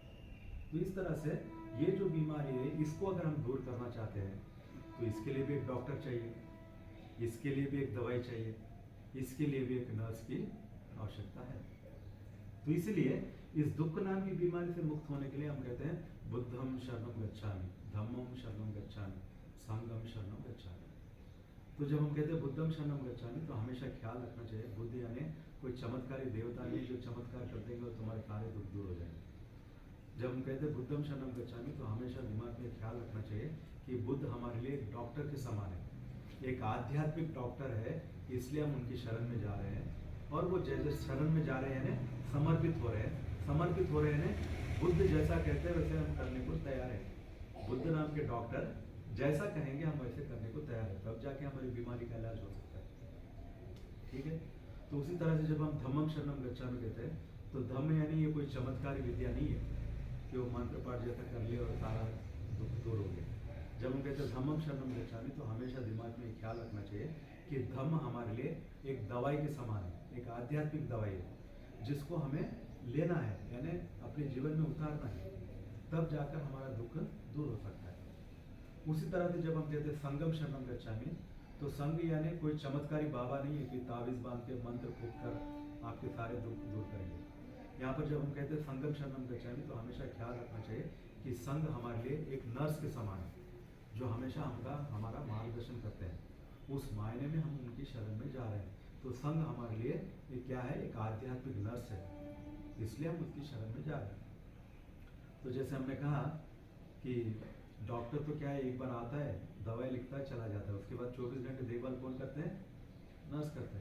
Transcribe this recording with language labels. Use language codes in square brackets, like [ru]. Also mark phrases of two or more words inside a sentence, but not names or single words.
[hi] तो इस तरह से ये जो बीमारी है इसको अगर हम दूर करना चाहते हैं तो इसके लिए भी एक डॉक्टर चाहिए, इसके लिए भी एक दवाई चाहिए, इसके लिए भी एक नर्स की आवश्यकता है। तो इसलिए इस दुख नाम की बीमारी से मुक्त होने के लिए हम कहते हैं [pi] बुद्धम शरणम गच्छामि, धम्मम शरणम गच्छामि, संघम शरणम गच्छामि। [hi] तो जब हम कहते हैं [pi] बुद्धम शरणम गच्छामि [hi] तो हमेशा ख्याल रखना चाहिए बुद्ध यानी कोई चमत्कारी देवता नहीं जो चमत्कार कर देंगे और तुम्हारे सारे दुख दूर हो जाएंगे। जब हम कहते हैं [pi] बुद्धम शरणम गच्छामि [hi] तो हमेशा दिमाग में ख्याल रखना चाहिए कि बुद्ध हमारे लिए एक डॉक्टर के समान है, एक आध्यात्मिक डॉक्टर है, इसलिए हम उनकी शरण में जा रहे हैं। और वो जैसे शरण में जा रहे हैं समर्पित हो रहे हैं, समर्पित हो रहे हैं, बुद्ध जैसा कहते हैं वैसे हम करने को तैयार हैं। बुद्ध नाम के डॉक्टर जैसा कहेंगे हम वैसे करने को तैयार हैं, तब जाके हमारी बीमारी का इलाज हो सकता है। ठीक है। तो उसी तरह से जब हम [pi] धम्मम शरणम गच्छामि [hi] कहते हैं तो धम्म यानी ये कोई चमत्कारी विद्या नहीं है कि वो मंत्र पाठ जैसा कर लिया और सारा दुख दूर हो गया। जब हम कहते हैं [pi] धम्मम शरणम गच्छामि [hi] तो हमेशा दिमाग में ख्याल रखना चाहिए कि धम्म हमारे लिए एक दवाई के समान है, एक आध्यात्मिक दवाई है जिसको हमें लेना है, यानी अपने जीवन में उतारना है, तब जाकर हमारा दुख दूर हो सकता है। उसी तरह से जब हम कहते हैं [pi] संगम शरणम गच्छामि [hi] तो संग यानी कोई चमत्कारी बाबा नहीं है कि तावीज बांध के मंत्र फूंक कर आपके सारे दुख दूर करेंगे। यहाँ पर जब हम कहते हैं [pi] संगम शरणम गच्छामि [hi] तो हमेशा ख्याल रखना चाहिए कि संघ हमारे लिए एक नर्स के समान है जो हमेशा हमारा मार्गदर्शन करते हैं। उस मायने में हम उनकी शरण में जा रहे हैं। तो संघ हमारे लिए ये क्या है, एक आध्यात्मिक नर्स है, इसलिए हम उसकी शरण में जा रहे हैं। तो जैसे हमने कहा कि डॉक्टर तो क्या है, एक बार आता है, दवाई लिखता है, चला जाता है, उसके बाद 24 घंटे देखभाल कौन करते हैं, नर्स करते हैं।